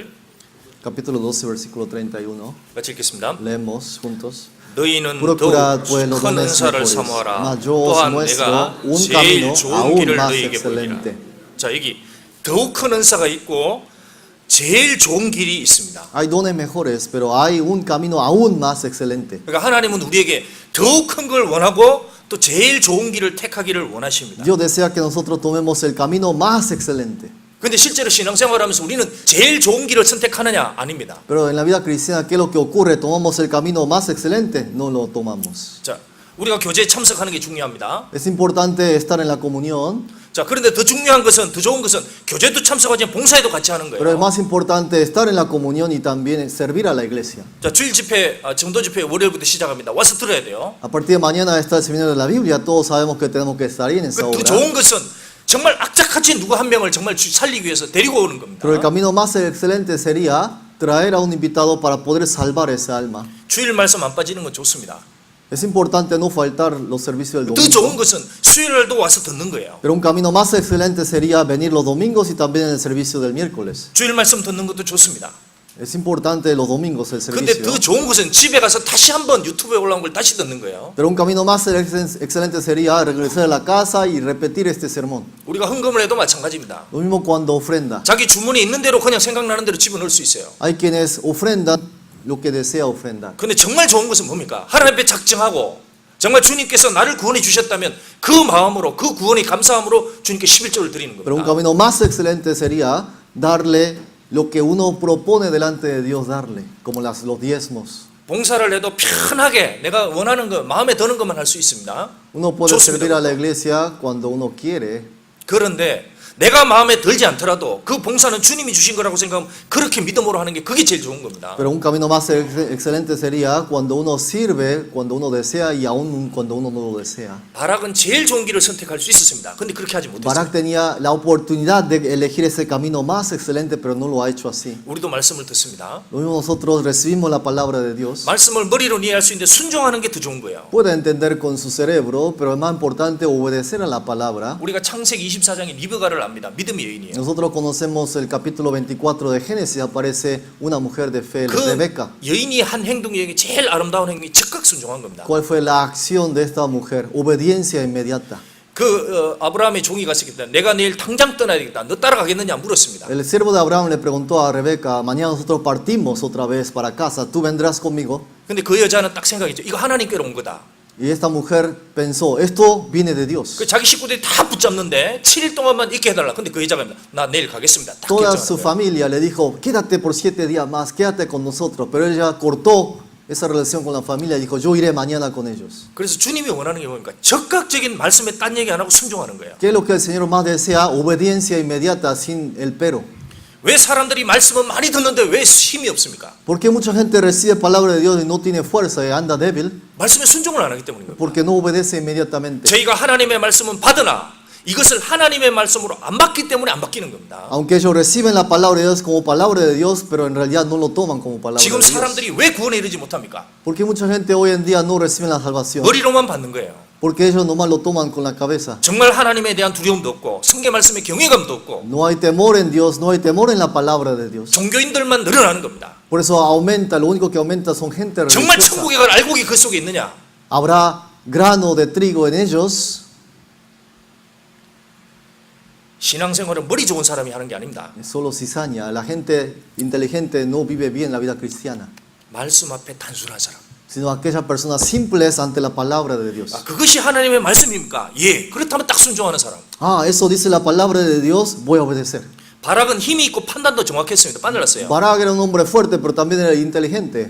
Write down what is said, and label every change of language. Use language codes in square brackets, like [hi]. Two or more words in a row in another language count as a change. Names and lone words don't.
[es] Capítulo 12, versículo 31. [ko] 같이 읽겠습니다. [es] Leemos juntos. [ko] 너희는 [es] Procurad [ko] 더욱 [es] pues los [ko] 큰 [es] dones [ko] 은사를 [es] mejores, [ko] 사모하라. [es] mas yo os [ko] 또한 [es] muestro [ko] 내가 [es] un [ko] 제일 [es] camino [ko] 좋은 [es] aún [ko] 길을 [es] más [ko] 너희에게 보이리라. [es] excelente. [ko] 자, 여기 더욱 큰 은사가 있고 제일 좋은 길이 있습니다. [es] Hay dones mejores, pero hay un camino aún más excelente. [ko] 그러니까 하나님은 우리에게 더욱 큰 걸 원하고 또 제일 좋은 길을 택하기를 원하십니다. [es] Dios desea que nosotros tomemos el camino más excelente. [ko] 근데 실제로 신앙생활하면서 우리는 제일 좋은 길을 선택하느냐? 아닙니다. [es] Pero en la vida cristiana, ¿qué es lo que ocurre? ¿Tomamos el camino más excelente? No lo tomamos. [ko] 자, 우리가 교제에 참석하는 게 중요합니다. [es] Es importante estar en la comunión, [ko] 자, 그런데 더 중요한 것은 더 좋은 것은 교제도 참석하지만 봉사에도 같이 하는 [es] pero es [ko] 거예요. [es] más importante estar en la comunión y también servir a la iglesia. [ko] 자, 주일 집회, 정도 집회 월요일부터 시작합니다. 와서 들어야 돼요. [es] A partir de mañana está el seminario de la Biblia, todos sabemos que tenemos que estar ahí en esa [ko] 더 [es] obra. [ko] 좋은 것은 정말 악착같이 누구 한 명을 정말 살리기 위해서 데리고 오는 겁니다. [es] Pero el camino más excelente sería traer a un invitado para poder salvar esa alma. [ko] 주일 말씀 안 빠지는 건 좋습니다. [es] Es importante no faltar los servicios del [ko] 더 좋은 [es] domingo. [ko] 것은 수요일날도 와서 듣는 거예요. [es] Pero un camino más excelente sería venir los domingos y también en el servicio del miércoles. [ko] 주일 말씀 듣는 것도 좋습니다. [es] Es importante los domingos el [ko] 근데 [es] servicio. [ko] 더 좋은 것은 집에 가서 다시 한번 유튜브에 올라온 걸 다시 듣는 거예요. [es] Pero un camino más excelente sería regresar a la casa y repetir este sermón. [ko] 우리가 헌금을 해도 마찬가지입니다. [es] Lo mismo cuando ofrenda. [ko] 자기 주문이 있는 대로 그냥 생각나는 대로 집어넣을 수 있어요. [es] Hay quienes ofrendan lo que desea ofrendar. [ko] 근데 정말 좋은 것은 뭡니까? 하나님 앞에 작정하고 정말 주님께서 나를 구원해 주셨다면 그 마음으로 그 구원의 감사함으로 주님께 11조를 드리는 [es] Pero un [ko] 겁니다. [es] camino más excelente sería darle lo que uno propone delante de Dios darle, como los diezmos. [ko] 봉사를 해도 편하게 내가 원하는 것, 마음에 드는 것만 할 수 있습니다. [es] Uno puede [ko] 좋습니다. [es] servir a la iglesia cuando uno quiere, [ko] 그런데 내가 마음에 들지 않더라도 그 봉사는 주님이 주신 거라고 생각하면 그렇게 믿음으로 하는 게 그게 제일 좋은 겁니다. [es] pero un camino más excelente sería cuando uno sirve, cuando uno desea y aún cuando uno no lo desea. [ko] 바락은 제일 좋은 길을 선택할 수 있었습니다. 근데 그렇게 하지 못했어요. [es] Barak tenía la oportunidad de elegir ese camino más excelente, pero no lo ha hecho así. [ko] 우리도 말씀을 듣습니다. [es] Lo mismo nosotros recibimos la palabra de Dios. [ko] 말씀을 머리로 이해할 수 있는데 순종하는 게 더 좋은 거예요. [es] Puede entender con su cerebro, pero es más importante obedecer a la palabra. [ko] 우리가 창세기 24장에 리브가를 압니다. 믿음의 여인이에요. [es] Nosotros conocemos el capítulo 24 de Génesis, aparece una mujer de fe, [ko] 그 [es] Rebeca. [ko] 여인이 한 행동 중에 제일 아름다운 행동이 즉각 순종한 겁니다. [es] ¿Cuál fue la acción de esta mujer? Obediencia inmediata. [ko] 아브라함의 종이 갔을 때 내가 내일 당장 떠나야 되겠다. 너 따라가겠느냐 물었습니다. [es] El siervo de Abraham le preguntó a Rebeca, mañana nosotros partimos otra vez para casa, ¿tú vendrás conmigo? [ko] 근데 그 여자는 딱 생각했죠. 이거 하나님께로 온 거다. [es] Y esta mujer pensó, esto viene de Dios. [ko] 그 자기 식구들이 다 붙잡는데 7일 동안만 있게 해달라. 근데 그 여자가 나 내일 가겠습니다. 딱 [es] Toda [ko] 결정하는 [es] su [ko] 거예요. [es] familia le dijo, quédate por 7 días más, quédate con nosotros. Pero ella cortó esa relación con la familia y dijo, yo iré mañana con ellos. [ko] 그래서 주님이 원하는 게 뭡니까? 적극적인 말씀에 딴 얘기 안 하고 순종하는 거예요. [es] ¿Qué es lo que el Señor más desea? Obediencia inmediata, sin el pero. [ko] 왜 사람들이 말씀을 많이 듣는데 왜 힘이 없습니까? [es] ¿Por qué mucha gente recibe palabra de Dios y no tiene fuerza y anda débil? [ko] 말씀에 순종을 안 하기 때문인 겁니다. [es] Porque no obedece inmediatamente. [ko] 저희가 하나님의 말씀은 받으나 이것을 하나님의 말씀으로 안 받기 때문에 안 바뀌는 겁니다. [es] Aunque ellos reciben la palabra de Dios como palabra de Dios, pero en realidad no lo toman como palabra de [ko] 지금 [es] Dios. [ko] 사람들이 왜 구원에 이르지 못합니까? [es] Porque mucha gente hoy en día no recibe la salvación. [ko] 머리로만 받는 거예요. [es] Porque ellos nomás lo toman con la cabeza. [ko] 정말 하나님에 대한 두려움도 없고 성경 말씀에 경외감도 없고 [es] No hay temor en Dios, no hay temor en la palabra de Dios. [ko] 종교인들만 늘어나는 겁니다. [es] Por eso aumenta, lo único que aumenta son gente [ko] 정말 [es] religiosa. [ko] 천국에 갈 알곡이 그 속에 있느냐? [es] ¿Habrá grano de trigo en ellos? [ko] 신앙생활은 머리 좋은 사람이 하는 게 아닙니다. [es] Es solo cizaña. La gente inteligente no vive bien la vida cristiana, [ko] 말씀 앞에 단순한 사람. [es] sino aquellas personas simples ante la palabra de Dios. [ko] 그것이 하나님의 말씀입니까? 예. 그렇다면 딱 순종하는 사람. [es] Ah, eso dice la palabra de Dios, voy a obedecer. [ko] 바락은 힘이 있고 판단도 정확했습니다. 빠질랐어요. [es] Barak era un hombre fuerte, pero también era inteligente.